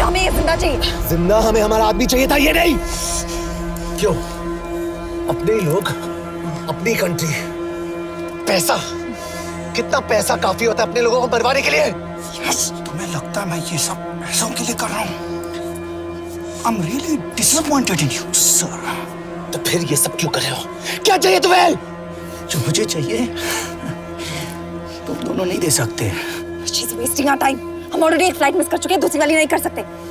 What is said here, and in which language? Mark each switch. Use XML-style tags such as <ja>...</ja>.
<hi>हमें ये जिंदा चाहिए। जिंदा हमें हमारा आदमी चाहिए था, ये नहीं। क्यों? अपने ही लोग, अपनी कंट्री, पैसा, कितना पैसा काफी होता है अपने लोगों को मरवाने के लिए? यस, तुम्हें लगता है मैं ये सब पैसों के लिए कर रहा हूँ?</hi> <en>I'm really disappointed in you, sir.</en> <hi>तो फिर ये सब क्यों कर रहे हो? क्या चाहिए तुम्हें? जो मुझे चाहिए तुम दोनों नहीं दे सकते।</hi> <en>She's wasting our time.</en> <hi>हम ऑलरेडी एक फ्लाइट मिस कर चुके हैं, दूसरी वाली नहीं कर सकते।</hi>